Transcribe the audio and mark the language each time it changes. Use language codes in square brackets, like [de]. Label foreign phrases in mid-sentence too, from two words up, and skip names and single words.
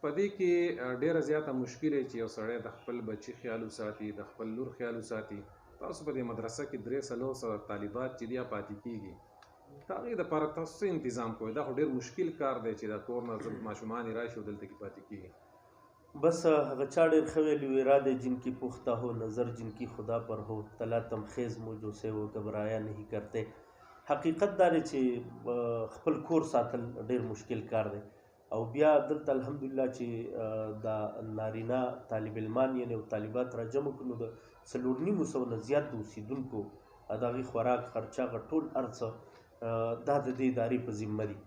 [ps] په دې کې ډېره زیاته مشکل دی چې یو سړی د خپل بچي خیال وساتي، د خپل لور خیال وساتي. تاسو په دې مدرسه کې 300 طالبات چې دي پاتې کېږي، د هغې دپاره تاسو څه تنظام کوئ؟ دا خو ډېر مشکل کار دی چې د کور نه ماشومان یې راشي او دلته کې پاتې کېږي. بس هغه چا ډېر ښه ویلي وو، [ur] ارادے جن کی پختہ ہو، نظر جن کی خدا پر ہو، تلا تمخیز مو سے وہ گھبرایا نہیں کرتے. [ps] حقیقت دا دی چې خپل کور ساتل ډېر مشکل کار دی، او بیا دلته الحمدلله چې دا نارینه طالب علمان یعنې او طالبات را جمع کړو نو د 4,900 نه زیات د اوسېدونکو د هغې خوراک خرچه هغه ټول هر څه دا د دې ادارې په ذمه دي.